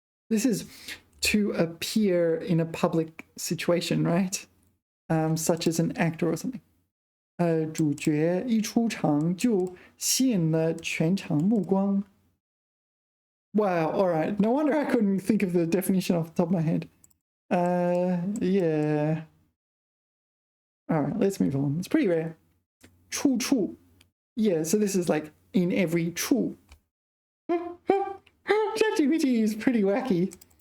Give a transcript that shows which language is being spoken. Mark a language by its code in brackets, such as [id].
[en] This is to appear in a public situation, right? Such as an actor or something. [zh] 主角一出场就吸引了全场目光. [en] Wow, all right. No wonder I couldn't think of the definition off the top of my head. Yeah. All right, let's move on. It's pretty rare. 处处. Yeah, so this is like in every 处. ChatGPT is pretty wacky.